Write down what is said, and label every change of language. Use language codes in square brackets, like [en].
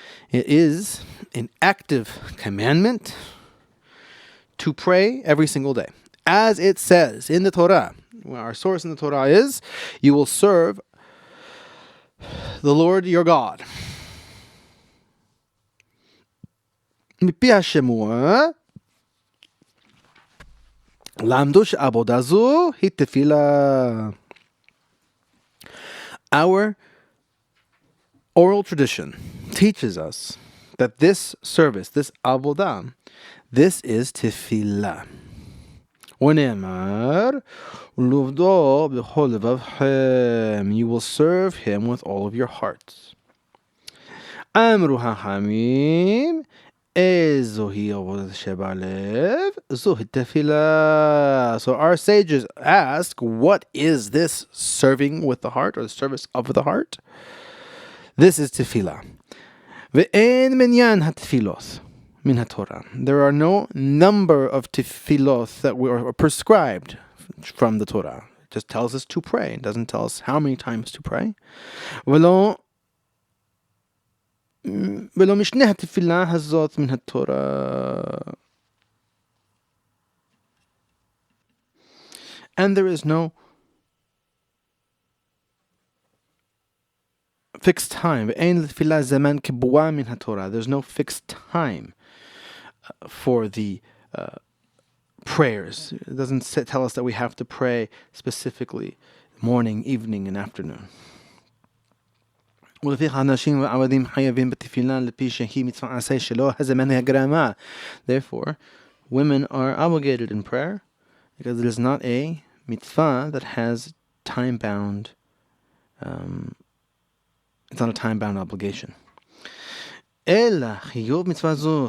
[en] It is an active commandment to pray every single day. As it says in the Torah, our source in the Torah is, you will serve the Lord your God. [he] מפי השמוע, למדו שעבודה זו היא תפילה. [en] Our oral tradition teaches us that this service, this avodah, this is tefillah. [he] ונאמר, ולעבדו בכל לבבכם, [en] you will serve him with all of your hearts. [he] אמרו חכמים, זוהי עבודת שבלב, זוהי תפילה. [en] So our sages ask, what is this serving with the heart, or the service of the heart? This is tefillah. [he] ואין מניין התפילות מן התורה. [en] There are no number of tefillot that are prescribed from the Torah. It just tells us to pray. It doesn't tell us how many times to pray. [he] ולא משנה התפילה הזאת מן התורה. [en] And there is no fixed time. [he] ואין לתפילה זמן קבוע מן התורה. [en] There's no fixed time for the prayers. It doesn't tell us that we have to pray specifically morning, evening, and afternoon. [he] ולפיכך הנשים והעבדים חייבים בתפילה לפי שהיא מצווה עשה שלא הזמן הגרמה. [en] Therefore, women are obligated in prayer because it is not a mitzvah that has time-bound. It's not a time-bound obligation. [he] אלא חיוב מצווה זו.